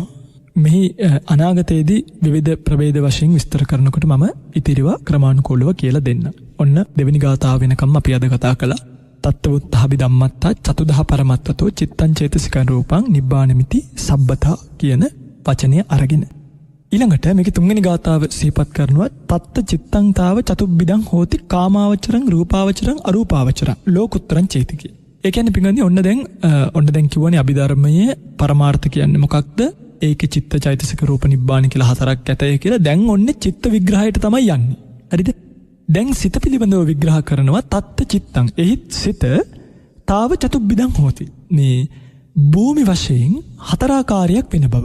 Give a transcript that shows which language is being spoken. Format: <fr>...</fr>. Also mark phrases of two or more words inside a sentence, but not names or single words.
<si>මෙහි අනාගතයේදී විවිධ ප්‍රභේද වශයෙන් විස්තර කරනකොට මම ඉතිරිව ක්‍රමානුකූලව කියලා දෙන්න. ඔන්න දෙවෙනි ගාථාව වෙනකම් අපි අද කතා කළා.</si> <pi>තත්ත්වුත්තාභි ධම්මත්තා චතුදහ පරමත්තතෝ චිත්තං චේතසිකං රූපං නිබ්බානමිති සබ්බතා</pi> <si>කියන වචනය අරගෙන. ඊළඟට මේකේ තුන්වෙනි ගාථාව සිහිපත් කරනවා</si> <pi>තත්ත චිත්තං තාව චතුබ්බිදං හෝති කාමාවචරං රූපාවචරං අරූපාවචරං ලෝකුත්තරං චේතිකේ.</pi> <si>ඒ කියන්නේ පින්වත්නි ඔන්න දැන් කිව්වනේ අභිධර්මයේ පරමාර්ථ කියන්නේ මොකක්ද? ඒකේ චිත්ත චෛතසික රූප නිබ්බාන කියලා හතරක් ඇතයි කියලා. දැන් ඔන්නේ චිත්ත විග්‍රහයට තමයි යන්නේ. හරිද? දැන් සිත පිළිබඳව විග්‍රහ කරනවා</si> <pi>තත්ත චිත්තං.</pi> <si>එහි සිත</si> <pi>තාව චතුබ්බිදං හෝති.</pi> <si>මේ භූමි වශයෙන් හතරාකාරයක් වෙන බව.</si>